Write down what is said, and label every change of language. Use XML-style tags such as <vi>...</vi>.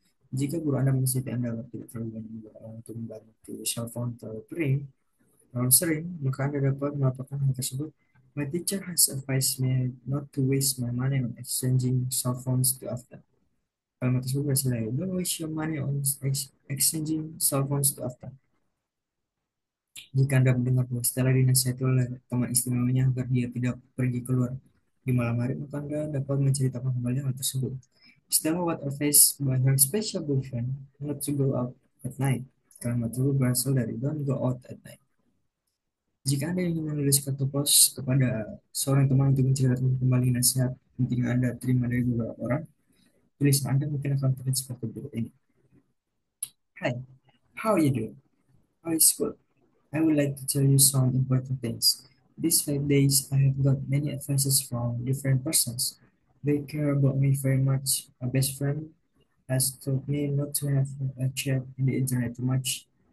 <id>Jika guru Anda menasihati Anda agar tidak terlalu banyak untuk membantu cellphone terlalu sering, maka Anda dapat melaporkan hal tersebut.</id> <en>My teacher has advised me not to waste my money on exchanging cell phones too often.</en> <id>Kalimat tersebut berasal dari</id> <en>don't waste your money on exchanging cell phones too often.</en> <id>Jika Anda mendengar bahwa Stella dinasihati oleh teman istimewanya agar dia tidak pergi keluar di malam hari, maka Anda dapat menceritakan kembali hal tersebut.</id> <en>Stella was advised by her special boyfriend not to go out at night.</en> <id>Kalimat tersebut berasal dari</id> <en>don't go out at night.</en> <id>Jika Anda ingin menulis kartu pos kepada seorang teman untuk menceritakan kembali nasihat penting yang Anda terima dari beberapa orang, tulisan Anda mungkin akan terlihat seperti berikut ini.</id> <en>Hi, how are you doing? How is school? I would like to tell you some important things. These 5 days, I have got many advices from different persons. They care about me very much. A best friend has told me not to have a chat in the internet too much.</en>